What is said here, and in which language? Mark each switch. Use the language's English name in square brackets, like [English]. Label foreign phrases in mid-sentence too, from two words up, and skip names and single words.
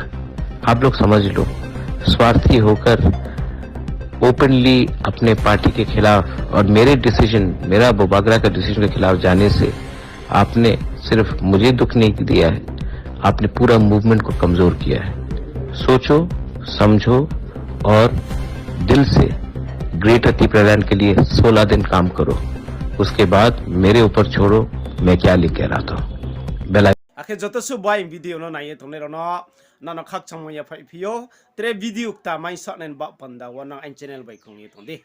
[Hindi] आप लोग समझ लो, स्वार्थी होकर ओपनली अपने पार्टी के खिलाफ और मेरे डिसीजन, मेरा बोबागरा का डिसीजन के खिलाफ जाने से आपने सिर्फ मुझे दुख नहीं दिया है, आपने पूरा मूवमेंट को कमजोर किया है। सोचो, समझो और दिल से ग्रेटर त्रिपुरा लैंड के लिए 16 दिन काम करो, उसके बाद मेरे ऊपर छोड़ो मैं क्या लेके रहा था। बेला [Kok Borok] आखे joto su bai video no naye tonne no nano khak changmo ya phai phio tre video ta mai sa nen ba panda wana an channel bai khong ye tonde